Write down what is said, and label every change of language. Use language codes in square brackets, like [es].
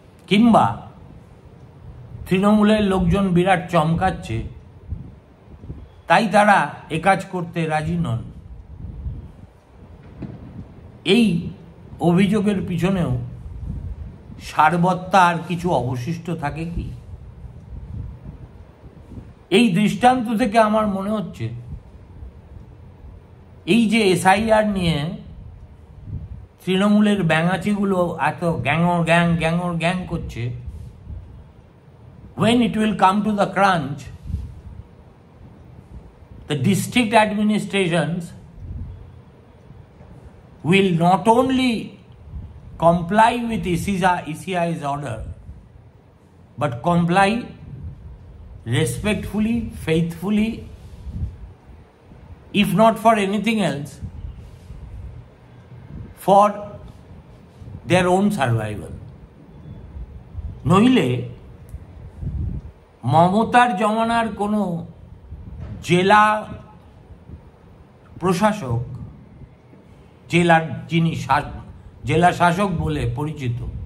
[bn] কিংবা তৃণমূলের লোকজন বিরাট চমকাচ্ছে তাই তারা এ কাজ করতে রাজি নন? এই অভিযোগের পিছনেও সারবত্তা আর কিছু অবশিষ্ট থাকে কি? এই দৃষ্টান্ত থেকে আমার মনে হচ্ছে এই যে এসআইআর নিয়ে তৃণমূলের ব্যাঙাচিগুলো এত গ্যাঙর গ্যাং করছে, [en] when it will come to the crunch, the district administrations will not only comply with ECI's order, but comply respectfully, faithfully, if not for anything else, for their own survival. [bn] নইলে মমতার জমানার কোনো জেলা প্রশাসক, যিনি জেলা শাসক বলে পরিচিত